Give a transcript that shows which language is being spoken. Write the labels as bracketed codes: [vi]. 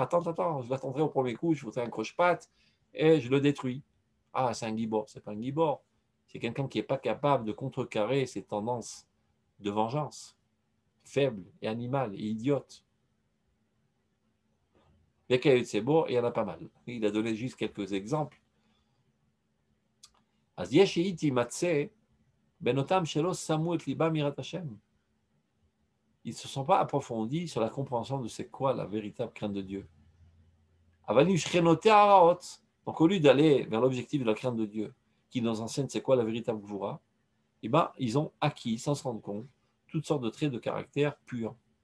[fr] Attends, je l'attendrai au premier coup, je foutrai un croche-patte et je le détruis. Ah, c'est un gibor. C'est pas un gibor. C'est quelqu'un qui n'est pas capable de contrecarrer ses tendances de vengeance. Faible et animal et idiote. Les cahiers de Sebo, il y en a pas mal. Il a donné juste quelques exemples. [he] אז יש שימצא בנותם שלא שמו את ליבם מיראת השם. [fr] Ils ne se sont pas approfondis sur la compréhension de c'est quoi la véritable crainte de Dieu. Donc au lieu d'aller vers l'objectif de la crainte de Dieu, qui nous enseigne c'est quoi la véritable Gvura, eh ben, ils ont acquis, sans se rendre compte, toutes sortes de traits de caractère purs.